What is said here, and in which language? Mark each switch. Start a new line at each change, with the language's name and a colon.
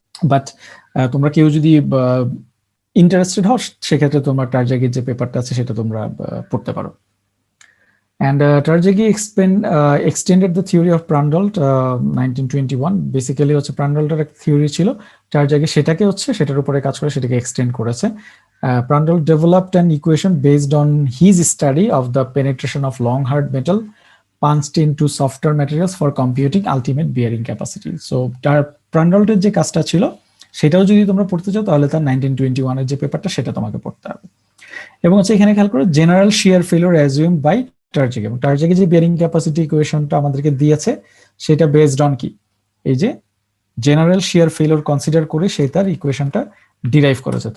Bangla: But তোমরা কেউ যদি ইন্টারেস্টেড হও, সেক্ষেত্রে তোমরা টারজাগির যে পেপারটা আছে সেটা তোমরা পড়তে পারো।
English: And Tarjagi extended the theory of Prandtl 1921.
Bangla: Basically হচ্ছে Prandtl-এর একটা থিওরি ছিল, Tarjagi সেটাকে হচ্ছে সেটার উপরে কাজ করে সেটাকে এক্সটেন্ড করেছে।
English: Prandtl developed an equation based on his study of the penetration of long hard metal punched into softer materials for computing ultimate bearing capacity.
Bangla: So Prandtl-এর যে কাজটা ছিল সেটাও যদি তোমরা পড়তে চাও তাহলে তার 1921 এর যে পেপারটা সেটা তোমাকে পড়তে হবে। এবং হচ্ছে এখানে খেয়াল করো
English: general shear failure assumed by Tarjagi,
Bangla: এবং Tarjagi যে বিয়ারিং ক্যাপাসিটি ইকুয়েশনটা আমাদেরকে দিয়েছে সেটা বেসড অন কি, এই যে জেনারেল শিয়ার ফেলিওর কনসিডার করে সে তার ইকুয়েশনটা ডিরাইভ করেছে।